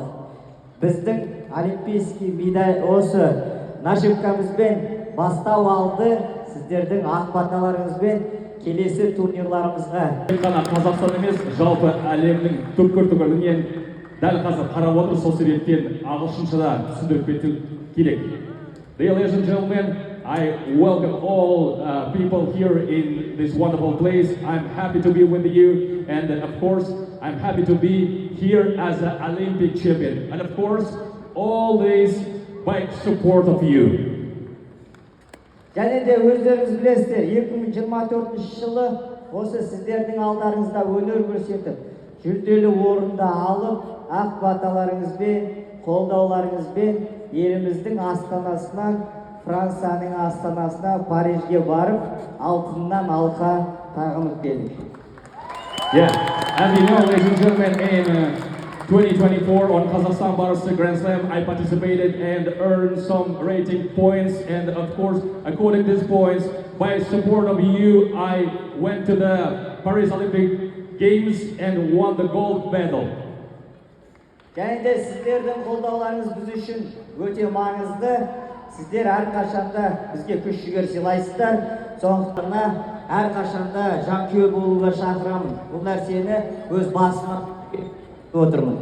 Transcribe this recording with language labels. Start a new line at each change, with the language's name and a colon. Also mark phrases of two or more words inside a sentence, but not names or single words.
Kazakh: Біздің олимпийский медаль осы нашивкамызбен бастау алды. Сіздердің ақ баталарыңызбен келесі турнирларымызға. Қана Қазақстан емес, жалпы әлемнің түкпір-түкпірінен дәл қазір қарап отыр, сол себептен ағылшыншада түсіндіріп кету керек.
English: Ladies and gentlemen, I welcome all people here in this wonderful place. I'm happy to be with you, and of course, I'm happy to be here as an Olympic champion. And of course, all this by support of you.
Kazakh: Және де өздеріңіз білесіздер, 2024 жылы осы сіздердің алдарыңызда өнер көрсетіп, жүлделі орынды алып, ақ баталарыңызбен, қолдауларыңызбен еліміздің астанасынан Францияның астанасына Парижге барып, алтыннан алқа тағынып келдік.
English: Yeah, as you know, ladies and gentlemen, in 2024 on Kazakhstan Barista Grand Slam, I participated and earned some rating points, and of course, according to these points, by support of you, I went to the Paris Olympic Games and won the gold medal.
Kazakh: Және де сіздердің қолдауларыңыз біз үшін өте маңызды. Сіздер әрқашанда бізге күш жігер сыйлайсыздар. Сондықтан әрқашанда жанкүйер болуға шақырамын. Бұл нәрсені өз басыма отырмын.